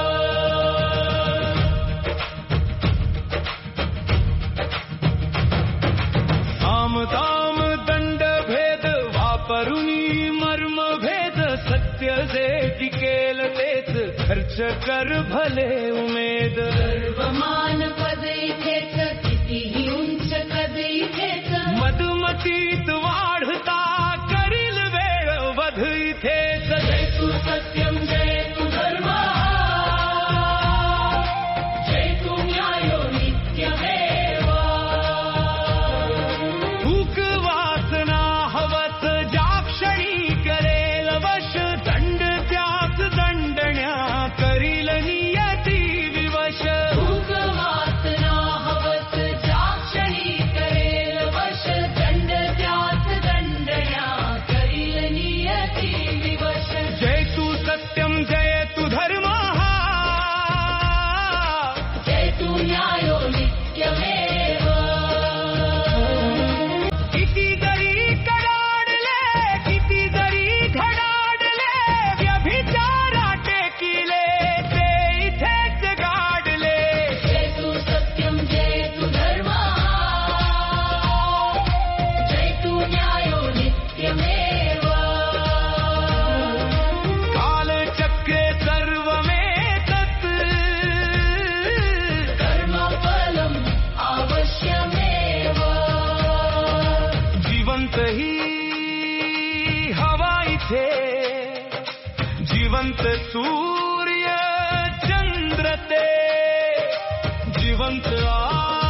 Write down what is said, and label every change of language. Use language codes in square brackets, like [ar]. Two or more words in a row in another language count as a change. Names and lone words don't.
[mr] साम दाम दंड भेद वापरुनी मर्म भेद सत्य जे टिकेल तेच खर्च कर भले उमेद। सर्वमान पद इथेच कितीही उंच कद इथेच मधुमतीत वाढता करील वेळ वध इथेच। [sa] जयतु सत्यम जयतु धर्म जयतु न्यायो नित्यमेव। [mr] भूक वासना हवस ज्या क्षणी करेल वश दंड त्याच दंडण्या करील नियती विवश। भूक वासना हवस ज्या क्षणी करेल वश दंड त्याच दंडण्या करील नियती विवश। [sa] जयतु सत्यम जयतु धर्म जयतु न्यायो नित्यमेव। [mr] किती जरी कडाडले किती जरी धडाडले व्यभिचारा टेकिले ते इथेच गाडले। [sa] जयतु सत्यम जयतु धर्म जयतु न्यायो नित्यमेव। कालचक्रे सर्वमेतत् कर्मफलम् अवश्यमेव। [mr] जिवंत ही हवा इथे जिवंत सूर्य चंद्र ते जिवंत